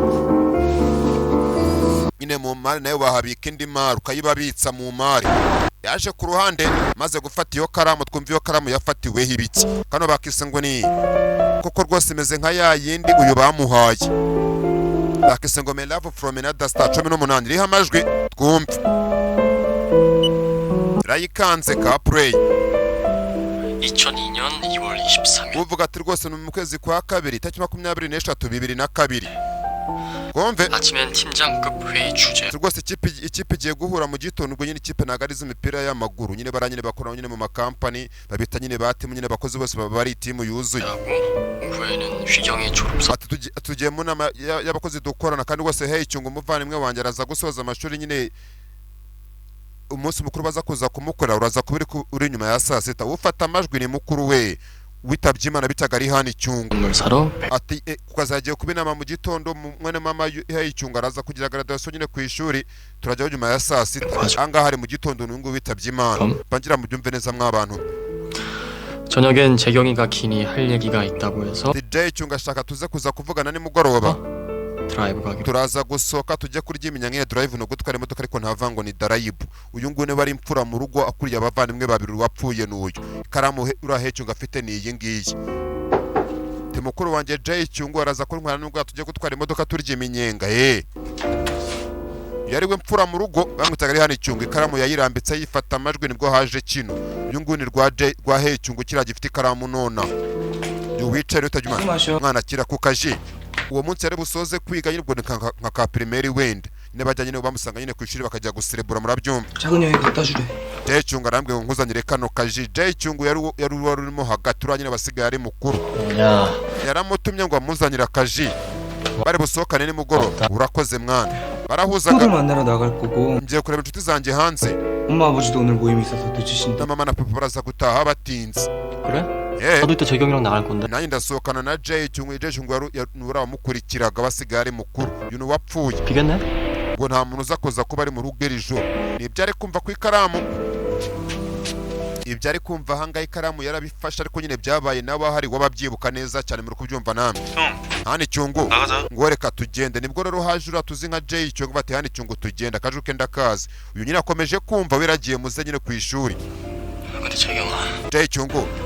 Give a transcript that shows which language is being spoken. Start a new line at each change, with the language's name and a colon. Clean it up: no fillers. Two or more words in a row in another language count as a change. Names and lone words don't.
Kinyarwanda: nyine mu mari nayo bahabika indi mari ukayibabitsa mu mari yaje ku ruhande maze gufata iyo karamu twumva iyo karamu yafatiweho ibiki kano bakise ngo ni koko rwose imeze nka ya yindi uyu bamuhaye bakise ngo my love from another star 18 iriho amajwi twumve rayikanze ka play
Korean: 2002년 2월 23일
Kinyarwanda: uvuga ati rwose ni mu kwezi kwa kabiri tariki 23 2002 Gomve
Korean: 아침엔 팀장급 회의 주제
Kinyarwanda: rwose ikipe igiye guhura mu gitondo ubwo nyine ikipe ntago ari iz'imipira y'amaguru nyine baranyine bakora nyine mu makampani babita nyine batimu nyine bakozi bose baba bari timu yuzuye
Korean: 후에는 휘경의 졸업사
Kinyarwanda: tugiye mu nama y'abakozi dukorana kandi rwose hey cyungu umuvandimwe wanjye araza gusoza amashuri nyine umunsi mukuru baza kuza kumukora uraza kubiri uri nyuma ya saa sita ufata amajwi ni mukuru we witabye Imana bitaga ari hano icyungu ati kukazagiye kuba inama mu gitondo mwene mama y'icyungu araza kugira graduation nyine ku ishuri turajyaho nyuma ya saa sita anga hari mu gitondo n'ungu witabye Imana bangira mu byumve neza mw'abantu
Korean: 저녁엔 재경이가 기니 할 얘기가 있다고 해서
Kinyarwanda: DJ cyungu ashaka tuze kuza kuvugana nimugoroba
Korean: 드라이브 가기
Kinyarwanda: turaza gusohoka tujye kurya iminyanya drive no gutwara imodoka ariko ntavango ni darayibu uyu ngune bari imfura mu rugo akuriye abavandimwe babiri wapfuye n'uyu karamu urahecyunga afite ni iyi ngiyi temukuru wanjye Jay cyungu araza kuntwara n'ubwo tujye gutwara imodoka turya iminyenga yari we mfura mu rugo bamwitaga ari hano icyungu ikaramu yayirambitse yifata amajwi nibwo haje kino uyu nguni rwa hecyungu kira gifite ikaramu nona wicaye utajya mwana kira ku kaji uwo munsi yari busoze kwiga nyine ubwo nka ka primaire wenda ne bajya nyine bamusanga nyine ku ishuri bakajya guserebura murabyumva
Korean: 작은 여행 갖다 주래
Kinyarwanda: Jay cyungu arambwe ngo nkuzanire kano kaji Jay cyungu yari urimo hagati uranyine basigaye ari mukuru yaramutumye ngo amuzanire akaji bari busohokane nimugoroba urakoze mwana barahuzaga
Korean: 만나러 나갈 거고
Kinyarwanda: ngiye kureba inshuti zanjye hanze
Korean: 엄마 아버지도 오늘 모임이 있어서 늦으신다
Kinyarwanda: mama na papa baraza gutaha batinze
Korean: 그래? 나도 이따 재경이랑 나갈 건데
Kinyarwanda: nanjye ndasohokana na Jay cyungu uramukurikiraga basigaye ari mukuru uyu wapfuye
Korean: 비겠네?
Kinyarwanda: ngo nta muntu uza kuza kuba ari mu rugo iri joro nibyo ari kumva ku ikaramu ibyo ari kumva ahangaha ikaramu yarabifashe ariko nyine byabaye nawe ahari wababyibuka neza cyane muri kubyumva namwe hano icyungu ngo reka tugende nibwo rero haje uratuzi nka Jay cyungu bati hano icyungu tugenda akajuke ndakazi uyu nyine akomeje kumva wiragiye muze nyine ku ishuri Jay cyungu